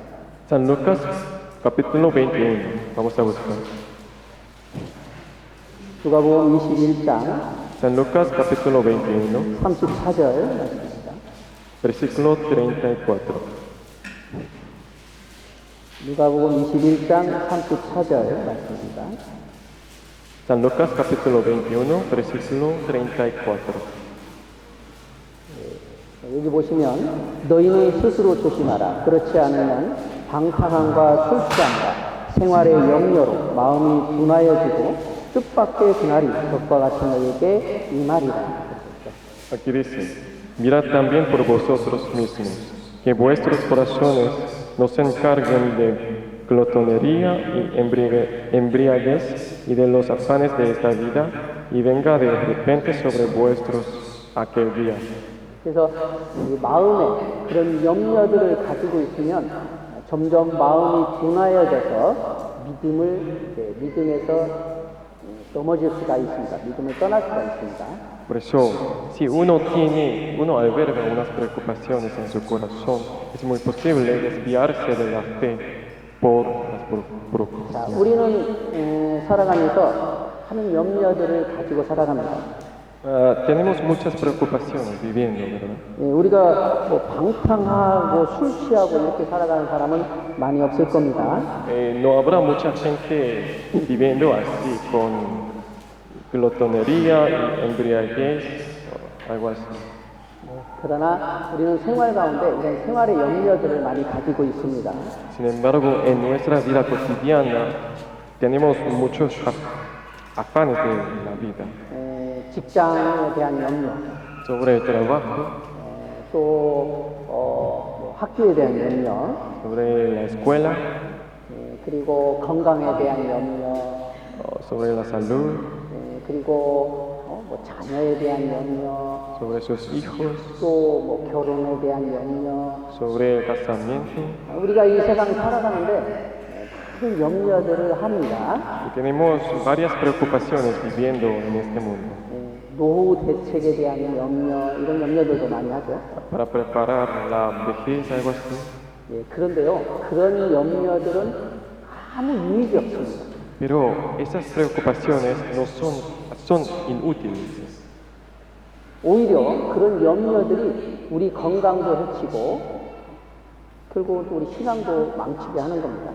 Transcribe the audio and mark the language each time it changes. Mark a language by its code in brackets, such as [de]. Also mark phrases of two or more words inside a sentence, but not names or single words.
[es] San Lucas, capítulo 21. Vamos a buscar. [ko] 누가복음 21장 [es] San Lucas, capítulo 21, [ko] 34절 말씀입니다. [es] versículo 34. [ko] 누가복음 21장 34절 말씀입니다. [es] San Lucas, capítulo 21, versículo 34. [ko] 여기 보시면 너희는 스스로 조심하라. 그렇지 않으면 방탕함과 술 취함과 생활의 염려로 마음이 둔하여지고 뜻밖의 그날이 적과 같은 너에게 임하리라. [es] Aquí dice, mirad también por vosotros mismos, que vuestros corazones no se encarguen de glotonería y embriaguez y de los afanes de esta vida, y venga de repente sobre vuestros aquel día. [ko] 그래서 이 마음에 그런 염려들을 가지고 있으면 점점 마음이 둔하여져서 믿음에서 넘어질 수가 있습니다. 믿음을 떠날 수가 있습니다. [es] Por eso, si uno alberga unas preocupaciones en su corazón, es muy posible desviarse de la fe por las [ko] 자, [es] preocupaciones. [ko] 우리는 살아가면서 하는 염려들을 가지고 살아갑니다. [es] Tenemos muchas preocupaciones viviendo, ¿verdad? [ko] 우리가 뭐 방탕하고 술 취하고 이렇게 살아가는 사람은 많이 없을 겁니다. [es] No habrá mucha gente viviendo así, con glotonería y embriaguez, o algo así. [ko] 그러나 우리는 생활 가운데 이런 생활의 염려들을 많이 가지고 있습니다. [es] Sin embargo, en nuestra vida cotidiana tenemos muchos afanes de la vida. [ko] 직장에 대한 염려, [es] Sobre el trabajo, [ko] 또 뭐 학교에 대한 염려, [es] sobre la escuela, [ko] 그리고 건강에 대한 염려, [es] sobre la salud, [ko] 그리고 뭐 자녀에 대한 염려, [es] sobre sus hijos, [ko] 또 뭐 결혼에 대한 염려. [es] sobre el casamiento. [ko] 우리가 이 세상 살아가는데 큰 염려들을 합니다. [es] Y tenemos varias preocupaciones viviendo en este mundo. [ko] 노후 대책에 대한 염려, 이런 염려들도 많이 하죠. [es] Para preparar la vejez, algo así. [ko] 그런데요, 그런 염려들은 아무 유익이 없습니다. [es] Pero esas preocupaciones no son inútiles. [ko] 오히려 그런 염려들이 우리 건강도 해치고 결국은 또 우리 신앙도 망치게 하는 겁니다.